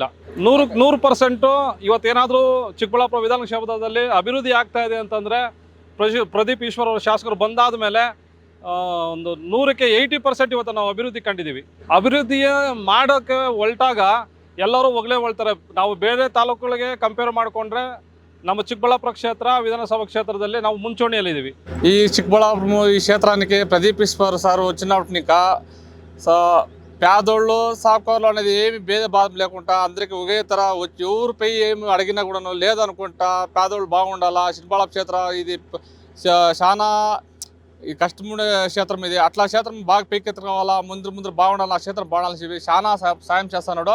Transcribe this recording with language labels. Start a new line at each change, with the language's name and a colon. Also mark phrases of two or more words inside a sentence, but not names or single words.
Kannada: 100% ಇವತ್ತೇನಾದರೂ ಚಿಕ್ಕಬಳ್ಳಾಪುರ ವಿಧಾನಕ್ಷೇತ್ರದಲ್ಲಿ ಅಭಿವೃದ್ಧಿ ಆಗ್ತಾ ಇದೆ ಅಂತಂದರೆ ಪ್ರದೀಪ್ ಈಶ್ವರ್ ಅವರು ಶಾಸಕರು ಬಂದಾದ ಮೇಲೆ ಒಂದು 100ಕ್ಕೆ 80% ಇವತ್ತು ನಾವು ಅಭಿವೃದ್ಧಿ ಕಂಡಿದ್ದೀವಿ. ಅಭಿವೃದ್ಧಿ ಮಾಡೋಕ್ಕೆ ಹೊರಟಾಗ ಎಲ್ಲರೂ ಹೊಳ್ತಾರೆ. ನಾವು ಬೇರೆ ತಾಲೂಕುಗಳಿಗೆ ಕಂಪೇರ್ ಮಾಡಿಕೊಂಡ್ರೆ ನಮ್ಮ ಚಿಕ್ಕಬಳ್ಳಾಪುರ ಕ್ಷೇತ್ರ ವಿಧಾನಸಭಾ క్షేత్రದಲ್ಲಿ ನಾವು ಮುಂಚೂಣಿಯಲ್ಲಿದ್ದೀವಿ.
Telugu: ఈ చిక్కబళ్ళాపురం ఈ క్షేత్రానికి ప్రదీప్ ఈశ్వర్ సారు వచ్చినప్పటిక పేదోళ్ళు సాకుకారులు అనేది ఏమి భేదభావం లేకుండా అందరికీ ఒకే తర వచ్చి ఎవరిపై ఏమి అడిగినా కూడా లేదనుకుంటా పేదోళ్ళు బాగుండాలా. చిక్కబళ్ళాపురం క్షేత్ర ఇది చాలా ఈ కష్టముండే క్షేత్రం, ఇది అట్లా క్షేత్రం బాగా పైకెత్తుకోవాలా, ముందు బాగుండాలి, ఆ క్షేత్రం బాగుండాలని చెప్పి చాలా సాయం చేస్తున్నాడు.